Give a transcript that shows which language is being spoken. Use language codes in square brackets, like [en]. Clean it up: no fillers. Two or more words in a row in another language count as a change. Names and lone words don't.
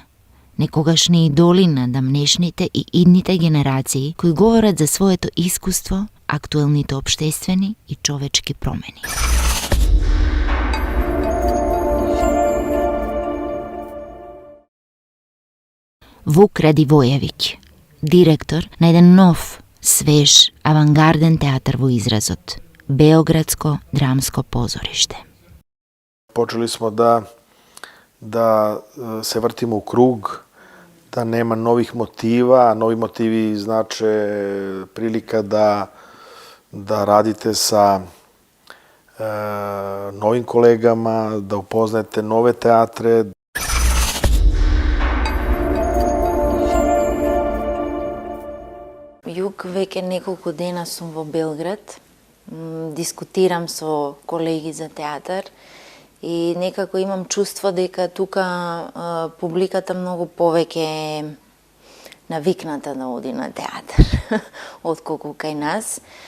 [mk] Некогашни идоли на дамнешните и идните генерации кои говорат за своето искуство, актуелните општествени и човечки промени. Вук Радивојевиќ, директор на еден нов, свеж, авангарден театар во изразот, [sr] Beogradsko dramsko pozorište. Počeli smo da se vrtimo u krug, da nema novih motiva, a novi motivi znače prilika da radite sa novim kolegama, da upoznajete nove teatre. [mk] Јук веќе неколку дена сум во Белград, дискутирам со колеги за театар и некако имам чувство дека тука публиката многу повеќе е навикната да оди на театар отколку кај нас.